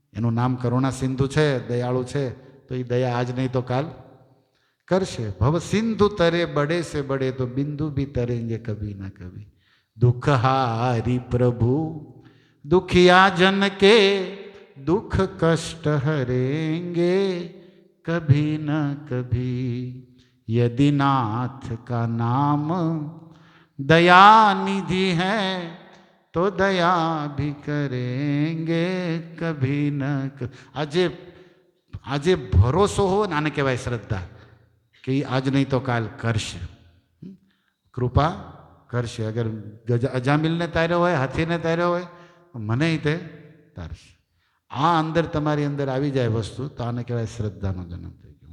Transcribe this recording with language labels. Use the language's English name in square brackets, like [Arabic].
[Gujarati] એનું નામ કરુણા સિંધુ છે, દયાળુ છે, તો એ દયા આજ નહીં તો કાલ કરશે. [Hindi] ભવ સિંધુ તરે બડે સે બડે તો બિંદુ ભી તરેંગે કભી ના કભી. દુઃખ હારી પ્રભુ દુખિયા જન કે दुख कष्ट हरेंगे कभी न कभी. यदि नाथ का नाम दया निधि है तो दया भी करेंगे कभी न कभी. [Gujarati] આજે ભરોસો હો ને આને કહેવાય શ્રદ્ધા, કે આજ નહીં તો કાલ કરશે, કૃપા કરશે. અગર અજામિલને તાર્યો હોય, હાથીને તાર્યો હોય, મને તે તારશે. આ અંદર તમારી અંદર આવી જાય વસ્તુ, તો આને કહેવાય શ્રદ્ધાનો જન્મ થઈ ગયો.